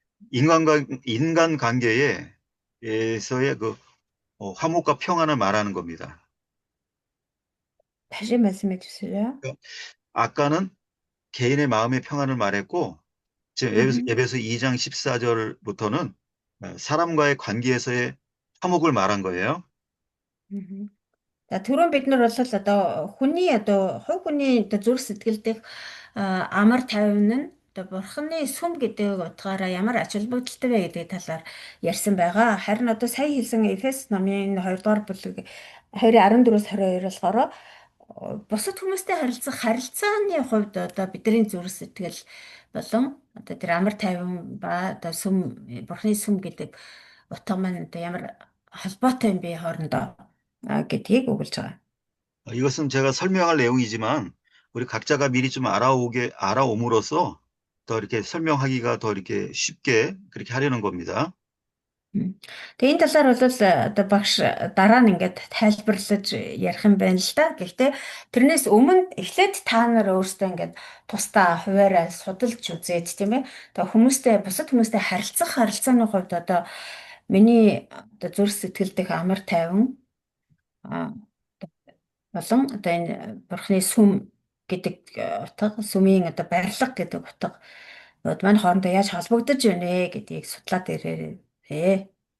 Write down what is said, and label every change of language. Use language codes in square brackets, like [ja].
[ko] 인간 관계에서의 그 화목과 평안을 말하는 겁니다. 다시 말씀해 주세요. 아까는 개인의 마음의 평안을 말했고 지금 에베소 2장 14절부터는 사람과의 관계에서의 화목을 말한 거예요. [mn] За түрүүн бид нар бол одоо хүний одоо хувь хүний одоо зүрх сэтгэл дэх амар тайван нь одоо бурхны сүм гэдэг утгаараа ямар ач холбогдолтой вэ гэдэг талаар ярьсан байгаа. Харин одоо сая хэлсэн Эфес номын 2 дугаар бүлэг 2:14-өөс 22 болохоор бусад хүмүүстэй харилцах харилцааны хувьд одоо бидний зүрх сэтгэл болон одоо тэр амар тайван ба одоо сүм бурхны сүм гэдэг утга маань одоо ямар холбоотой юм бэ хоорондоо гэдгийг өгүүлж байгаа. [ko] 이것은 제가 설명할 내용이지만 우리 각자가 미리 좀 알아옴으로써 더 이렇게 설명하기가 더 이렇게 쉽게 그렇게 하려는 겁니다. [mn] Тэгээ энэ талаар бол одоо багш дараа нь ингээд тайлбарлаж ярих юм байна л да. Гэхдээ тэрнээс өмнө эхлээд та нар өөрсдөө ингээд тусдаа хуваараа судалж үзээд тийм ээ. Тэгээ хүмүүстэй бусад хүмүүстэй харилцааны хувьд одоо миний одоо зүрх сэтгэл дэх амар тайван а, болон одоо энэ бурхны сүм гэдэг утга, сүмийн одоо барилга гэдэг утга манай хоорондоо яаж холбогдож байна вэ гэдгийг судлаад ирээрээ.